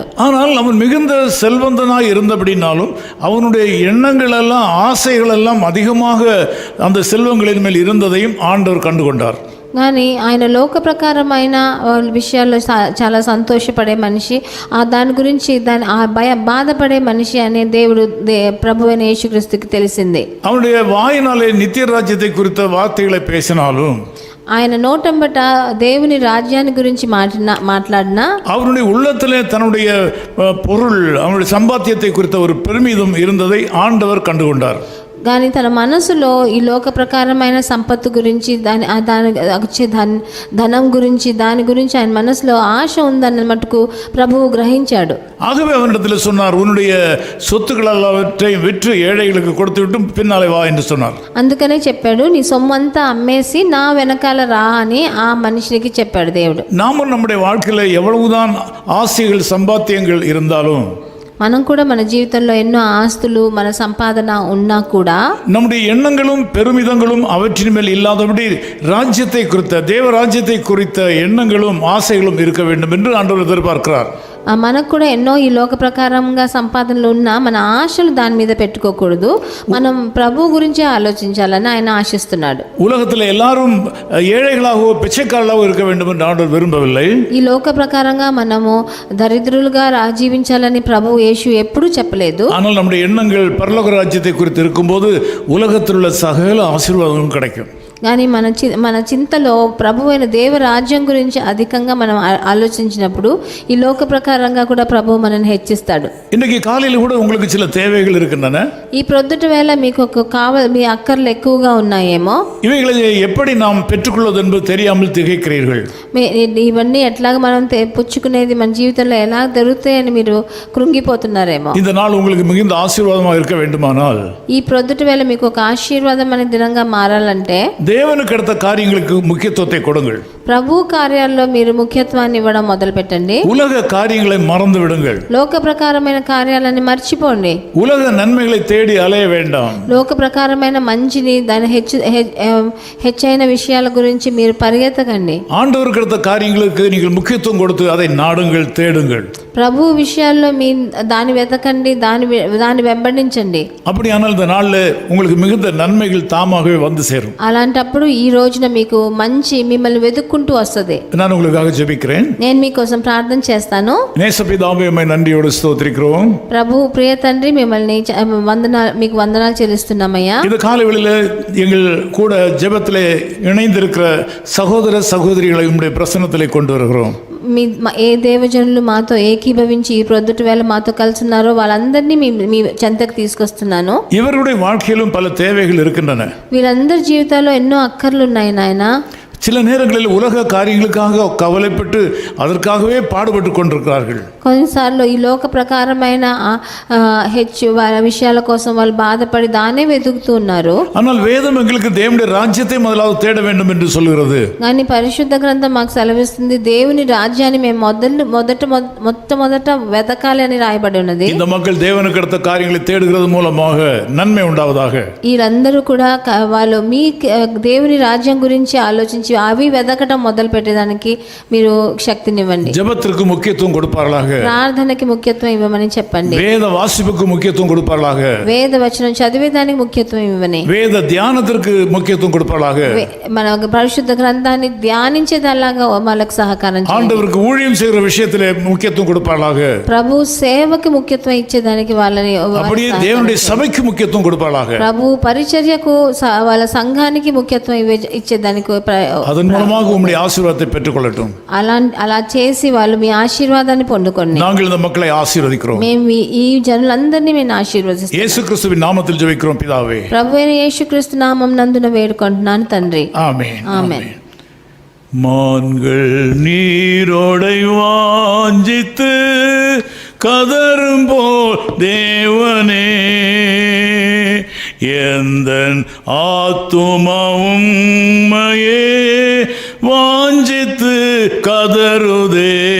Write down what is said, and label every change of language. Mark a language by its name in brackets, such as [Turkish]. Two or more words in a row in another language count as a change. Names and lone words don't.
[Tamil] ஆனால் அவன் மிகுந்த செல்வந்தனாய் இருந்தபடினாலும் அவனுடைய எண்ணங்கள் எல்லாம் ஆசைகள் எல்லாம் அதிகமாக அந்த செல்வங்களின் மேல் இருந்ததையும் ஆண்டவர் கண்டுகொண்டார். [Telugu] కానీ ఆయన లోక ప్రకారమైన విషయాల్లో చాలా సంతోషపడే మనిషి, దాని గురించి బాధపడే మనిషి అనే దేవుడు ప్రభువైన యేసుక్రీస్తుకి తెలిసింది. [Tamil] அவனுடைய வாயினாலே நித்திய ராஜ்யத்தை குறித்த வார்த்தைகளை பேசினாலும், [Telugu] ఆయన నోటంబట దేవుని రాజ్యాన్ని గురించి మాట్లాడినా, [Tamil] அவனுடைய உள்ளத்திலே தன்னுடைய பொருள், அவனுடைய சம்பாத்தியத்தை குறித்த ஒரு பெருமிதம் இருந்ததை ஆண்டவர் கண்டுகொண்டார். [Telugu] కానీ తన మనసులో ఈ లోక ప్రకారమైన సంపత్తు గురించి దాని వచ్చే ధనం గురించి దాని గురించి ఆయన మనసులో ఆశ ఉందన్న మటుకు ప్రభువు గ్రహించాడు. [Tamil] ஆகவே அவனிடத்தில் சொன்னார், உன்னுடைய சொத்துக்கள் எல்லாவற்றையும் விற்று ஏழைகளுக்கு கொடுத்து விட்டு பின்னாலே வா என்று சொன்னார். [Telugu] అందుకనే చెప్పాడు, నీ సొమ్మంతా అమ్మేసి నా వెనకాల రా అని ఆ మనిషికి చెప్పాడు దేవుడు. [Tamil] நாமும் நம்முடைய வாழ்க்கையில் எவ்வளவுதான் ஆசைகள் சம்பாத்தியங்கள் இருந்தாலும், [Telugu] మనం కూడా మన జీవితంలో ఎన్నో ఆస్తులు మన సంపాదన ఉన్నా కూడా [Tamil] நம்முடைய எண்ணங்களும் பெருமிதங்களும் அவற்றின் மேல் இல்லாதபடி ராஜ்யத்தை குறித்த தேவ ராஜ்யத்தை குறித்த எண்ணங்களும் ஆசைகளும் இருக்க வேண்டும் என்று ஆண்டவர் எதிர்பார்க்கிறார். [Telugu] మనకు కూడా ఎన్నో ఈ లోక ప్రకారంగా సంపాదనలు ఉన్నా మన ఆశలు దాని మీద పెట్టుకోకూడదు. మనం ప్రభు గురించి ఆలోచించాలని ఆయన ఆశిస్తున్నాడు. [Tamil] உலகத்தில் எல்லாரும் ஏழைகளாகவோ பிச்சைக்காரர்களாகவோ இருக்க வேண்டும் என்று ஆண்டவர் விரும்பவில்லை. [Telugu] ఈ లోక ప్రకారంగా మనము దరిద్రులుగా జీవించాలని ప్రభు యేసు ఎప్పుడూ చెప్పలేదు. [Tamil] ஆனால் நம்முடைய எண்ணங்கள் பரலோக ராஜ்யத்தை குறித்து இருக்கும்போது உலகத்தில் உள்ள சகல ஆசீர்வாதங்களும் கிடைக்கும். [Telugu] కానీ మన చింతలో ప్రభువైన దేవరాజ్యం గురించి అధికంగా మనం ఆలోచించినప్పుడు ఈ లోక ప్రకారంగా కూడా ప్రభువు మనల్ని హెచ్చిస్తాడు. [Tamil] இன்னைக்கு காலையில் கூட உங்களுக்கு சில தேவைகள் இருக்கின்றன. [Telugu] ఈ ప్రొద్దుట వేళ మీకు మీ అక్కర్లు ఎక్కువగా ఉన్నాయేమో. [Tamil] இவைகளை எப்படி நாம் பெற்றுக்கொள்வது என்பது தெரியாமல் திகைக்கிறீர்கள். [Telugu] ఇవన్నీ ఎట్లాగా మనం పుచ్చుకునేది మన జీవితంలో ఎలా దొరుకుతాయని మీరు కృంగిపోతున్నారేమో. [Tamil] இந்த நாள் உங்களுக்கு மிகுந்த ஆசீர்வாதமாக இருக்க வேண்டுமானால் [Telugu] ఈ ప్రొద్దుట వేళ మీకు ఒక ఆశీర్వాదం అనే దినంగా మారాలంటే [Tamil] தேவனுக்கு அடுத்த காரியங்களுக்கு முக்கியத்துவத்தை கொடுங்கள். [Telugu] ప్రభు కార్యాల్లో మీరు ముఖ్యత్వాన్ని ఇవ్వడం మొదలు పెట్టండి. [Tamil] உலக காரியங்களை மறந்து விடுங்கள். [Telugu] లోక ప్రకారమైన కార్యాలని మర్చిపోండి. [Tamil] உலக நன்மைகளை தேடி அலைய வேண்டாம். [Telugu] లోక ప్రకారమైన మంచిని దాని హెచ్చైన విషయాల గురించి మీరు పరిగెత్తకండి. [Tamil] ஆண்டவருக்கு அடுத்த காரியங்களுக்கு நீங்கள் முக்கியத்துவம் கொடுத்து அதை நாடுங்கள், தேடுங்கள். [Telugu] ప్రభు విషయాల్లో మీ దాన్ని వెతకండి, దాన్ని వెంబడించండి. [Tamil] அப்படியானால் இந்த நாளில் உங்களுக்கு மிகுந்த நன்மைகள் தாமாகவே வந்து சேரும். [Telugu] అలాంటప్పుడు ఈ రోజున మీకు మంచి మిమ్మల్ని వెతుక్కుంటూ వస్తుంది. [Tamil] நான் உங்களுக்காக ஜெபிக்கிறேன். [Telugu] నేను మీకోసం ప్రార్థన చేస్తాను. [Tamil] நேசபிதாவே உம்மை நன்றியோடு ஸ்தோத்திரிக்கிறோம். [Telugu] ప్రభు ప్రియ తండ్రి మిమ్మల్ని మీకు వందనాలు చెల్లిస్తున్నామయ్యా. [Tamil] இந்த காலைவெளியில் எங்கள் கூட ஜெபத்திலே இணைந்திருக்கிற சகோதர சகோதரிகளை உம்முடைய பிரசன்னத்திலே கொண்டு வருகிறோம். [Telugu] ఏ దేవజనులు మాతో ఏకీభవించి ఈ ప్రొద్దుట వేళ మాతో కలిసి ఉన్నారో వాళ్ళందరినీ మీ చెంతకు తీసుకొస్తున్నాను. [Tamil] இவருடைய வாழ்க்கையிலும் பல தேவைகள் இருக்கின்றன. [Telugu] వీళ్ళందరి జీవితాల్లో ఎన్నో అక్కర్లు ఉన్నాయి నాయన. [Tamil] சில நேரங்களில் உலக காரியங்களுக்காக கவலைப்பட்டு அதற்காகவே பாடுபட்டு கொண்டிருக்கிறார்கள். [Telugu] కొన్నిసార్లు ఈ లోక ప్రకారమైన వాళ్ళ విషయాల కోసం వాళ్ళు బాధపడి దానే వెతుకుతూ ఉన్నారు. [Tamil] ஆனால் வேதம் எங்களுக்கு தேவனுடைய ராஜ்யத்தை முதலாவது தேட வேண்டும் என்று சொல்கிறது. [Telugu] కానీ పరిశుద్ధ గ్రంథం మాకు సెలవిస్తుంది దేవుని రాజ్యాన్ని మేము మొట్టమొదట వెతకాలి అని రాయబడి ఉన్నది. [Tamil] இந்த மக்கள் தேவனுக்கு அடுத்த காரியங்களை தேடுகிறது மூலமாக நன்மை உண்டாவதாக. [Telugu] వీళ్ళందరూ కూడా వాళ్ళు మీ దేవుని రాజ్యం గురించి ఆలోచించి అవి వెతకటం మొదలు పెట్టేదానికి మీరు శక్తినివ్వండి. [Tamil] ஜெபத்திற்கு முக்கியத்துவம் கொடுப்பார்களாக. [Telugu] ప్రార్థనకి ముఖ్యత్వం ఇవ్వమని చెప్పండి. [Tamil] வேத வாசிப்புக்கு முக்கியத்துவம் கொடுப்பார்களாக. [Telugu] వేద వచనం చదివేదానికి ముఖ్యత్వం ఇవ్వని. [Tamil] வேத தியானத்திற்கு முக்கியத்துவம் கொடுப்பார்களாக. [Telugu] మన పరిశుద్ధ గ్రంథాన్ని ధ్యానించేదలాగా వాళ్ళకి సహకారం చేయండి. [Tamil] ஆண்டவருக்கு ஊழியம் செய்கிற விஷயத்திலே முக்கியத்துவம் கொடுப்பார்களாக. [Telugu] ప్రభు సేవకి ముఖ్యత్వం ఇచ్చేదానికి వాళ్ళని [Tamil] அப்படியே தேவனுடைய சபைக்கு முக்கியத்துவம் கொடுப்பார்களாக. [Telugu] ప్రభు పరిచర్యకు వాళ్ళ సంఘానికి ముఖ్యత్వం ఇచ్చేదానికి [Tamil] அதன் மூலமாக உம்முடைய ஆசீர்வாதத்தை பெற்றுக்கொள்ளட்டும். [Telugu] అలా చేసి వాళ్ళు మీ ఆశీర్వాదాన్ని పొందుకోండి. [Tamil] நாங்கள் இந்த மக்களை ஆசீர்வதிக்கிறோம். [Telugu] మేము ఈ జనులందరినీ మేము ఆశీర్వదిస్తాం. [Tamil] இயேசு கிறிஸ்துவின் நாமத்தில் ஜெபிக்கிறோம் பிதாவே. [Telugu] ప్రభువైన యేసుక్రీస్తు నామం నందున వేడుకుంటున్నాను తండ్రి. [Tamil] ஆமென். ஆமென். மான்கள் நீரோடை வாஞ்சித்து கதரும் போல் தேவனே எந்தன் ஆத்துமாவும் உம்மையே வாஞ்சித்து கதறுதே.